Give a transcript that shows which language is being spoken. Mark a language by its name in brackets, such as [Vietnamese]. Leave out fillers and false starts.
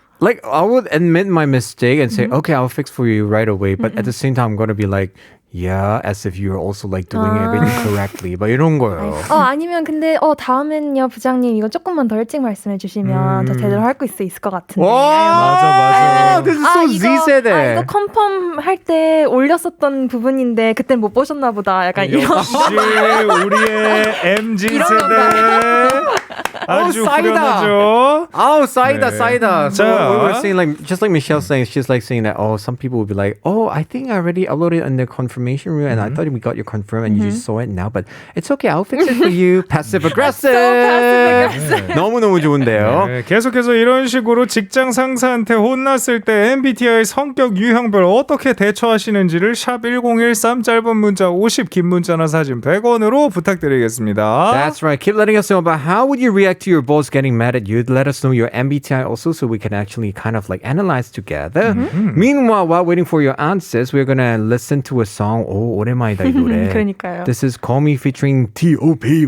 [English] Like, I would admit my mistake and say, okay, I'll fix for you right away. But at the same time, I'm going to be like, yeah, as if you're also like doing everything correctly. [Korean] 막 이런 거예요. 아니면 근데 다음엔요 부장님 이거 조금만 더 일찍 말씀해 주시면 더 제대로 할 수 있을 것 같은데. 맞아. [English] This is so Z-세대. [Korean] 이거 컨펌 할 때 올렸었던 부분인데 그땐 못 보셨나 보다. 약간 이런. 역시 우리의 MZ 세대 아주 후련하죠. 쌓이다. So 자. [English] we were saying like, just like Michelle saying, she's like saying that, some people will be like, I think I already uploaded in the confirmation room and I thought we got your confirm and you just saw it now, but it's okay, I'll fix it for you. Passive aggressive. [Korean] 너무너무 좋은데요. 네, 계속해서 이런 식으로 직장 상사한테 혼났을 때 MBTI 성격 유형별 어떻게 대처하시는지를 샵 1013 짧은 문자 50, 긴 문자나 사진 100원으로 부탁드리겠습니다. [English] That's right. Keep letting us know about how would you react to your boss getting mad at you. Let us know your MBTI also so we can actually kind of like analyze together. Meanwhile, while waiting for your answers, we're going to listen to a song. [Korean] 오, 오랜만이다 이 노래. 그러니까요. [English] This is Call Me featuring T.O.P.